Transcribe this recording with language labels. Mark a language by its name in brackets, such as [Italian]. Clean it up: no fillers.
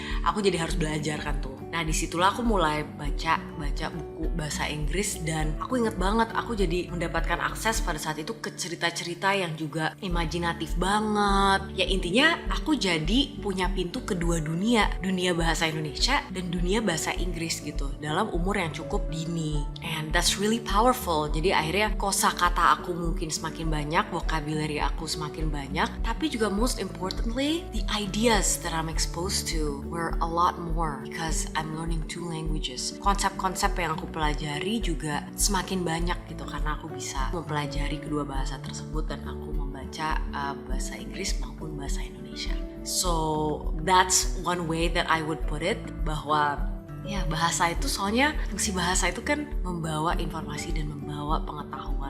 [Indonesian] Aku jadi harus belajar kan tuh. Nah, disitulah aku mulai baca buku bahasa Inggris, dan aku inget banget aku jadi mendapatkan akses pada saat itu ke cerita-cerita yang juga imajinatif banget. Ya intinya aku jadi punya pintu ke dua dunia bahasa Indonesia dan dunia bahasa Inggris gitu, dalam umur yang cukup dini. [English] And that's really powerful. [Indonesian] Jadi akhirnya kosakata aku mungkin semakin banyak, [English] vocabulary [Indonesian] aku semakin banyak, tapi juga [English] most importantly, the ideas that I'm exposed to were a lot more because I'm learning 2 languages. [Indonesian] Konsep-konsep yang aku pelajari juga semakin banyak gitu karena aku bisa mempelajari kedua bahasa tersebut dan aku membaca bahasa Inggris maupun bahasa Indonesia. [English] So that's one way that I would put it, [Indonesian] bahwa ya bahasa itu soalnya fungsi bahasa itu kan membawa informasi dan membawa pengetahuan.